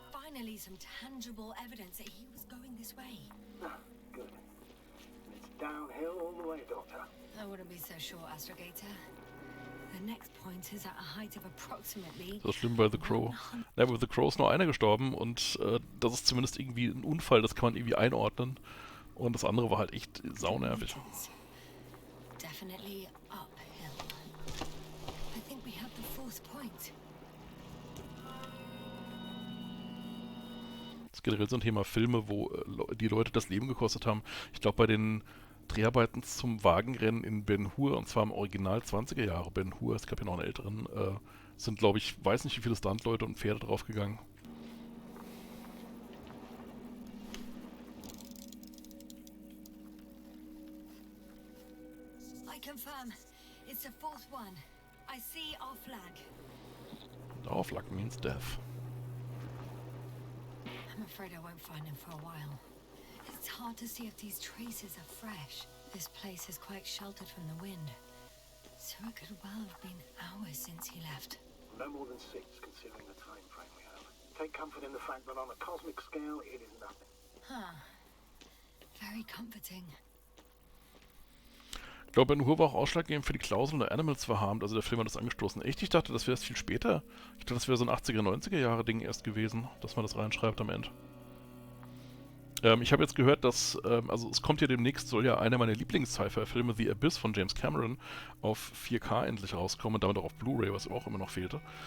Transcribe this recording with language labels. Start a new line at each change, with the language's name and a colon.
English: Finally, some tangible evidence that he was going this way. Ah, good. It's downhill all the way, Doctor. I wouldn't be so sure, Astrogator. The next point is at a height of approximately.
German: Das ist schlimm bei The Crow. Ja, bei The Crow ist nur einer gestorben und das ist zumindest irgendwie ein Unfall, das kann man irgendwie einordnen. Und das andere war halt echt saunervig.
English: Definitely uphill. I think we have the fourth point.
German: Das ist generell so ein Thema Filme, wo die Leute das Leben gekostet haben. Ich glaube, bei den Dreharbeiten zum Wagenrennen in Ben Hur, und zwar im Original 20er Jahre Ben Hur, es gab ja noch einen älteren, sind, glaube ich, weiß nicht wie viele Stuntleute und Pferde draufgegangen.
English: I confirm. It's the fourth one. I see our flag. Our flag means death. I'm afraid I won't find him for a while. It's hard to see if these traces are fresh. This place is quite sheltered from the wind. So it could well have been hours since he left. No more than 6, considering the time frame we have. Take comfort in the fact that on a cosmic scale, it is nothing. Huh. Very comforting.
German: Ich glaube, Ben Hur war auch ausschlaggebend für die Klauseln der Animals verharmt, also der Film hat das angestoßen. Echt? Ich dachte, das wäre erst viel später. Ich dachte, das wäre so ein 80er, 90er Jahre Ding erst gewesen, dass man das reinschreibt am Ende. Ich habe jetzt gehört, dass, also es kommt ja demnächst, soll ja einer meiner Lieblings-Sci-Fi-Filme, The Abyss von James Cameron, auf 4K endlich rauskommen und damit auch auf Blu-ray, was auch immer noch fehlte.